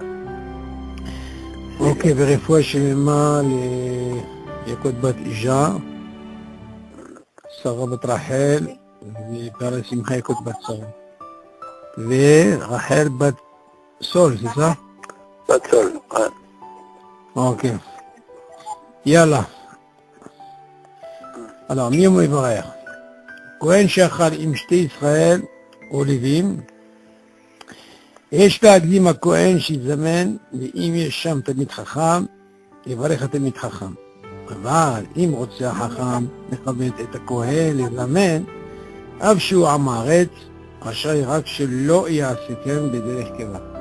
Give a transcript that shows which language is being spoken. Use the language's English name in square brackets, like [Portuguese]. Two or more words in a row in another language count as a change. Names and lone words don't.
[French] Ok, vérifie chez moi les Yakot Bat Ija, Sarah Bat Rachel, et Simcha Yakot Bat Sarah. Et Rachel Bat Sol, c'est ça? Pas de sol, ouais. Ok. Yalla. Alors, [Hebrew] מי הוא מברך? כהן שאכל עם שתי ישראל אוליבים, יש להקדים הכהן שיזמן, ואם יש שם תלמיד חכם, יברך התלמיד חכם. אבל אם רוצה החכם לכבד את הכהן לזמן, אף שהוא עם הארץ, רשאי רק שלא יעשה כן בדרך קבע.